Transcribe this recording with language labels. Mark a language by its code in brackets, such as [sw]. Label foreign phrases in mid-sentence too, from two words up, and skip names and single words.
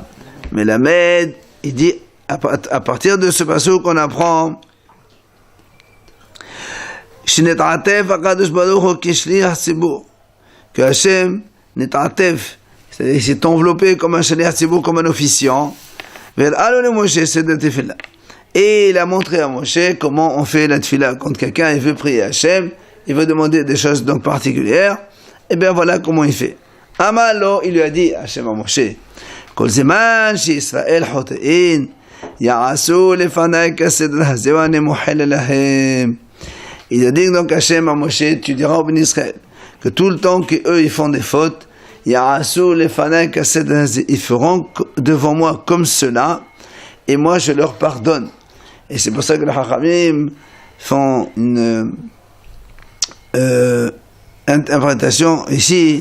[fr] Mais la Med, il dit, à partir de ce passage qu'on apprend, [he] שנתעטף הקדוש ברוך הוא כשליח ציבור, [fr] que [he] השם נתעטף, [fr] c'est-à-dire qu'il s'est enveloppé comme un [he] שליח ציבור, [fr] comme un officiant, et il a montré à Moshe comment on fait la tefila. Quand quelqu'un il veut prier Hachem, il veut demander des choses donc particulières, et bien voilà comment il fait. [he] אמר לו, [fr] il lui a dit Hachem à Moshe, [he] כל זמן שישראל חוטאין, יעשו לפני כסדר הזה ואני מוחל להם. [fr] Il a dit donc Hachem à Moshe, tu diras au [he] בני ישראל [fr] que tout le temps qu'eux ils font des fautes, ils feront devant moi comme cela, et moi je leur pardonne. Et c'est pour ça que les Chachamim font une interprétation ici.